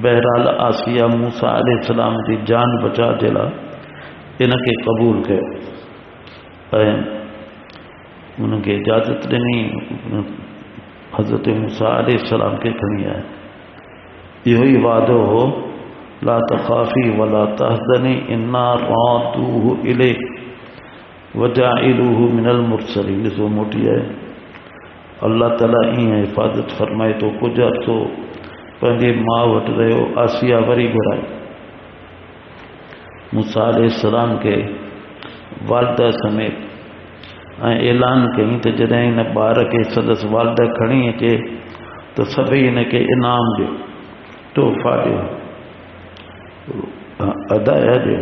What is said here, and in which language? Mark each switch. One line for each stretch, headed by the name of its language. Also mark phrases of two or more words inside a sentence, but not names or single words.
Sindhi: बहरहाल आसिया मूसा अलैहिस्सलाम जी जान बचा जे लाइ इनखे क़बूल कयो ऐं उनखे इजाज़त ॾिनी, हज़रत मूसा अलैहिस्सलाम खे खणी आया। इहो ई वादो हो
Arabic: لا تخافي ولا تحزني إنا رادوه إليك وجاعلوه من المرسلين.
Sindhi: ॾिसो मोटी आहे, अल्लाह ताला ईअं हिफ़ाज़त फरमाए थो। कुझु अरसो पंहिंजे माउ वटि रहियो, आसिया वरी घुराई मूसा अलैहिस्सलाम खे वालदा समेत, ऐं ऐलान कई त जॾहिं हिन ॿार खे संदसि वालदा खणी अचे त सभई हिनखे इनाम ॾियो, तोहफ़ा ॾियो, अदाया ॾियो।